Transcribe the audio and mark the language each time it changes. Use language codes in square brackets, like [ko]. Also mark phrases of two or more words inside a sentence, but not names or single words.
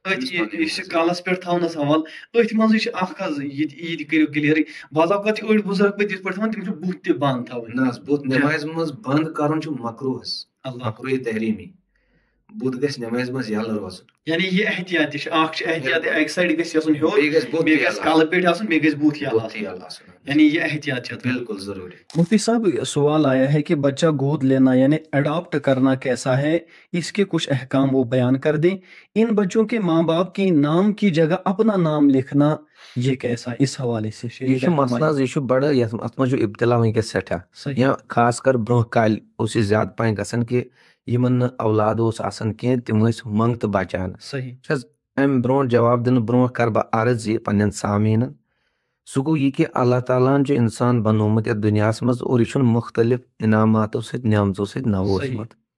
[ks] کلس پٮ۪ٹھ تھاونہٕ سوال أتھۍ منٛزٕے چھِ اکھ حظ یہِ تہِ کٔرِو کِلیرٕے بعض اوقات چھِ أڑۍ بُزرگ پٔتۍ یِتھ پٲٹھۍ تھاوان تِم چھِ بُتھ تہِ بنٛد تھاوٕنۍ. نہ حظ بُتھ نٮ۪مازِ منٛز بنٛد کرُن چھُ مکروٗہ حظ مکروٗہ تحریٖمی. بُتھ گژھِ نٮ۪مازِ منٛز یَلہٕ روزُن یعنی یہِ احتیاط تہِ چھُ اکھ چھُ احتیاط اکہِ سایڈٕ گژھِ آسُن ہیوٚر بیٚیہِ گژھِ کلہٕ پیٚٹھۍ آسُن بیٚیہِ گژھِ بُتھ یَلہٕ آسُن یعنی یہ احتیاط چھِ بالکل ضروری. [ur] مفتی صاحب سوال آیا ہے کہ بچہ گود لینا یعنی اڈاپٹ کرنا کیسا ہے اس کے کچھ احکام وہ بیان کر دیں. ان بچوں کے ماں باپ کے نام کی جگہ اپنا نام لکھنا یہ کیسا اس حوالے سے [ks] یہ چھُ مسئلہ حظ یہِ چھُ بڑٕ یتھ اتھ منٛز چھُ ابتلا وٕنکیٚس سٮ۪ٹھاہ یا خاص کر برونٛہہ کالہِ اوس یہِ زیادٕ پہن گژھان کہِ یِمن نہٕ اولاد اوس آسان کینٛہہ تِم ٲسۍ منٛگتہٕ بچان. چھَس امہِ برونٛٹھ جواب دِنہٕ برونٛٹھ کرٕ بہٕ عرض یہِ پننٮ۪ن سامیٖنن سُہ گوٚو یہِ کہِ اللہ تعالیٰ ہن چھُ انسان بنومُت یتھ دُنیاہس منٛز اور یہِ چھُنہٕ مختلف انعاماتو سۭتۍ نعمژو سۭتۍ نووٗزمُت.